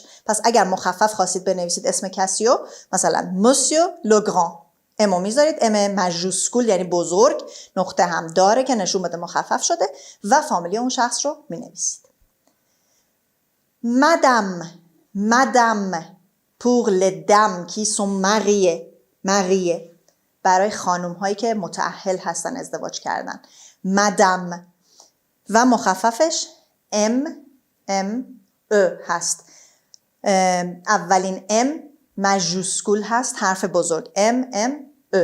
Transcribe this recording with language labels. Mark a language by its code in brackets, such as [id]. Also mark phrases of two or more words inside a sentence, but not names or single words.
[fa] پس اگر مخفف خواستید بنویسید اسم کسیو، مثلا موسیو لوگران، امو میذارید، ام ماژوسکول یعنی بزرگ، نقطه هم داره که نشون بده مخفف شده و فامیلی اون شخص رو مینویسید. مدام، مدام [fr] pour les dames qui sont mariées، mariées [fa] برای خانم هایی که متأهل هستن، ازدواج کردن. مدام و مخففش ام او هست. اولین ام ماژوسکول هست، حرف بزرگ. ام او.